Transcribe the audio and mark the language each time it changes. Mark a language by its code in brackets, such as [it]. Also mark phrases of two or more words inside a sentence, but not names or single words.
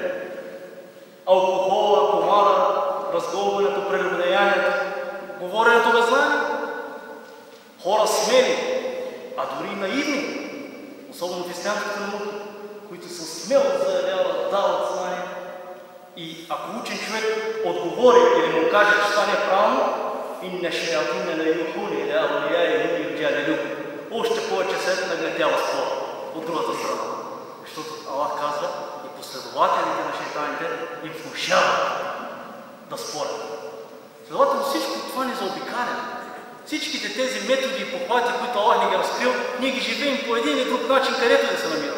[bg] Алкохола, комара, разгонването, прелюбодеянието, говоренето без знание. Хора смели, а дори и наивни, особено в ислямските науки, които са смело заявяват, дават знание. И ако учен човек отговори или му каже, че това не е правилно, [ar] إن الشياطين ليوحون إلى أوليائهم ليجادلوكم, [bg] още повече се нагнетява спор от другата страна. Защото Аллах казва, и последователите на шейтаните им внушават да спорят. Следователно всичко това ни заобикаля. Всичките тези методи и похвати, които Аллах ни ги разкрил, ние ги живеем по един или друг начин, където да се намираме.